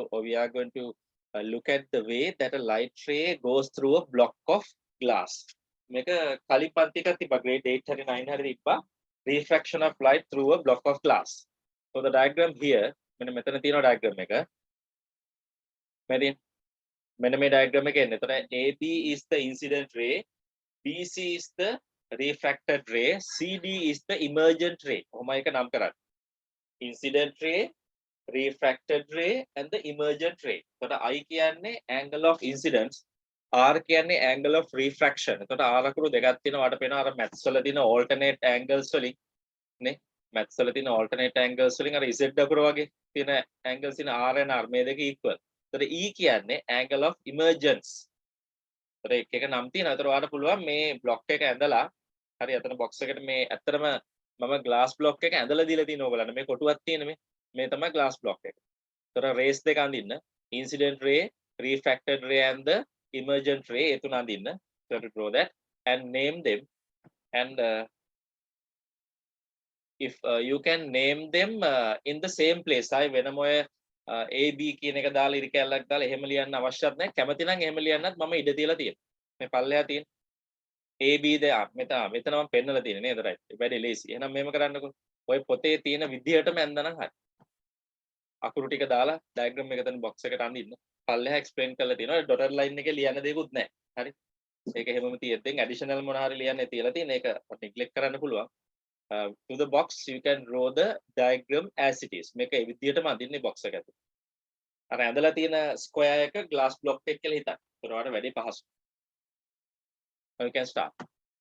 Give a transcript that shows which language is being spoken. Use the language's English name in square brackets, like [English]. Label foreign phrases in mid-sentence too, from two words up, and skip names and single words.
[English] or we are going to look at the way that a light ray goes through a block of glass. [Sinhala] මේක කලින් පන්ති එකක් තිබ්බා grade 8 හරි 9 හරි තිබ්බා [English] refraction of light through a block of glass. So the diagram here [Sinhala] මෙන්න මෙතන තියෙනවා diagram එක. මෙන්න මේ diagram එක එන්නේ. [English] එතන AB is the incident ray, BC is the refracted ray, CD is the emergent ray. [Sinhala] ඔහොමයි එක නම් කරන්නේ. [English] Incident ray, refracted ray and the emergent ray. [Sinhala] එතකොට I කියන්නේ [English] angle of incidence, [Sinhala] R කියන්නේ [English] angle of refraction. [Sinhala] එතකොට R අකුරු දෙකක් තියෙනවා. වාට පේනවා අර maths වල තියෙන [English] alternate angles [Sinhala] වලින් නේ. maths වල තියෙන [English] alternate angles [Sinhala] වලින් අර Z අකුර වගේ තියෙන angles තියෙන R and R මේ දෙක equal. එතකොට E කියන්නේ [English] angle of emergence. [Sinhala] එතකොට එක එක නම් තියෙනවා. එතකොට වාට පුළුවන් මේ block එක ඇඳලා හරි අතන box එකට මේ ඇත්තටම මම [English] glass block [Sinhala] එක ඇඳලා දීලා තියෙනවා ඔයගලන්ට. මේ කොටුවක් තියෙන මේ තමයි [English] glass block [Sinhala] එක. එතකොට rays දෙක අඳින්න. [English] Incident ray, refracted ray and the emergent ray [Sinhala] ඒ තුන අඳින්න. [English] So to draw that and name them, and if you can name them in the same place. [Sinhala] ආයි වෙනම ඔය A B කියන එක දාලා ඉරි කැලක් දාලා එහෙම ලියන්න අවශ්‍යත් නැහැ. කැමති නම් එහෙම ලියන්නත් මම ඉඩ තියලා තියෙනවා. මේ පල්ලෙහා තියෙන A B මෙතන මම පෙන්නලා තියෙන්නේ නේද? right. වැඩි ලේසි. එහෙනම් මෙහෙම කරන්නකෝ. ඔය පොතේ තියෙන විදිහටම ඇඳනනම් හරි. අකුරු ටික දාලා ඩයග්‍රෑම් එක එතන බොක්ස් එකට අඳින්න. පල්ලෙහා එක්ස්ප්ලেইন කරලා තියෙනවා. [English] dotted line [Sinhala] එකේ ලියන්න දෙයක්වත් නැහැ. හරි. ඒක හැමෝම තියෙද්දෙන් ඇඩිෂනල් මොන හරි ලියන්න තියලා තියෙන එක නිග්ලෙක්ට් කරන්න පුළුවන්. [English] To the box you can draw the diagram as it is. [Sinhala] මේක ඒ විදිහටම අඳින්නේ බොක්ස් එක ඇතුලේ. අර ඇඳලා තියෙන ස්ක්වයර් එක [English] glass block [Sinhala] එක කියලා හිතන්න. ඒතර වල වැඩි පහසු. [English] You can start.